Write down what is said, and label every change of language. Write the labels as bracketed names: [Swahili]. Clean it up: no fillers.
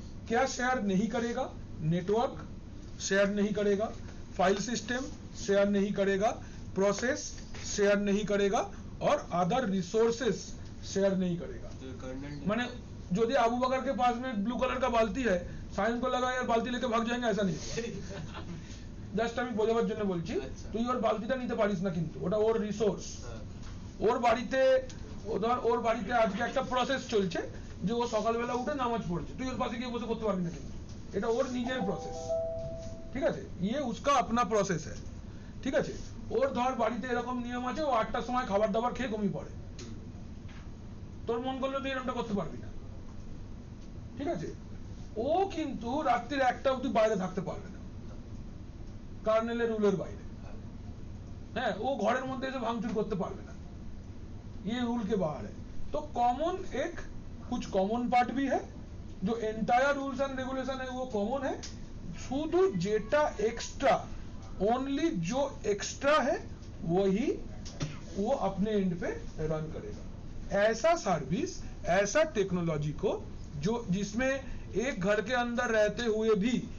[Hindi] क्या शेयर नहीं करेगा? नेटवर्क शेयर नहीं करेगा, फाइल सिस्टम शेयर नहीं करेगा, प्रोसेस शेयर नहीं करेगा और अदर रिसोर्सेस शेयर नहीं करेगा। तो कर्नेल माने यदि अबू बकर के पास में ब्लू कलर का बाल्टी है, सायन को लगा यार बाल्टी लेके भाग जाएंगे, ऐसा नहीं। [Bangla] জাস্ট আমি বোঝাবার জন্য বলছি, তুই ওর বালতিটা নিতে পারিস না, কিন্তু ওটা ওর রিসোর্স। ওর বাড়িতে ওর বাড়িতে আজকে একটা প্রসেস চলছে যে ও সকালবেলা উঠে নামাজ পড়ছে, তুই ওর পাশে গিয়ে বসে করতে পারবি না, কিন্তু এটা ওর নিজের প্রসেস। ঠিক আছে, [Hindi] ये उसका अपना প্রসেস है। [Bangla] ঠিক আছে, ওর ধর বাড়িতে এরকম নিয়ম আছে, ও 8টার সময় খাবার দাবার খেয়ে ঘুমিয়ে পড়ে, তোর মন করলে তুই এরকমটা করতে পারবি না। ঠিক আছে, ও কিন্তু রাত্রির 1টা অবধি বাইরে থাকতে পারবে না, [Hindi] कर्नेल रूलर [Bangla] বাইরে। হ্যাঁ, ও ঘরের মধ্যে এসে ভাঙচুর করতে পারবে না, [Hindi] ये रूल के बाहर है। तो कॉमन एक कुछ कॉमन पार्ट भी है, जो एंटायर रूल्स एंड रेगुलेशन है वो कॉमन है, [Bangla] শুধু যেটা [Hindi] एक्स्ट्रा, ओनली जो एक्स्ट्रा है वही वो अपने एंड पे रन करेगा। ऐसा सर्विस, ऐसा टेक्नोलॉजी को जो जिसमें एक घर के अंदर रहते हुए भी